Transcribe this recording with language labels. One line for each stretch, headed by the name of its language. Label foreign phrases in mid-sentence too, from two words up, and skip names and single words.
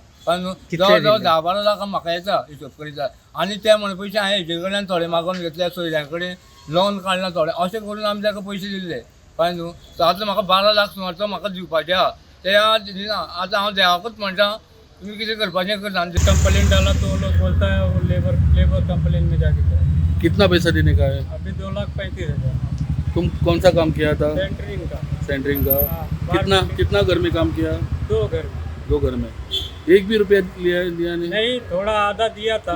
Konkani: कारण जवळ जवळ 10-12 लाख म्हाका येता हिशोब करीत. आनी ते म्हण पयशे हांवें हेजे कडल्यान थोडे मागून घेतले, सोयऱ्यां कडेन लोन काडला थोडे, अशें करून आमी ताका पयशे दिल्ले. कळ्ळें न्हू. आतां म्हाका 12 लाख सुमारचो म्हाका दिवपाचे आहा, ते दिना. आतां हांव देवाकूच म्हणटा तुमी कितें करपाचें करता.
Hindi: कंप्लेंट डाला तो लोग बोलता है वो
English: labour complaint
Hindi: में जाके करो. कितना पैसा देने का है? अभी 2,35,000 तुम कौन सा काम किया था? सेंटरिंग का। सेंटरिंग का। हाँ, कितना घर में काम किया? 2 घर। 2 घर में। एक भी रुपया लिया नहीं? नहीं, थोड़ा आधा दिया था।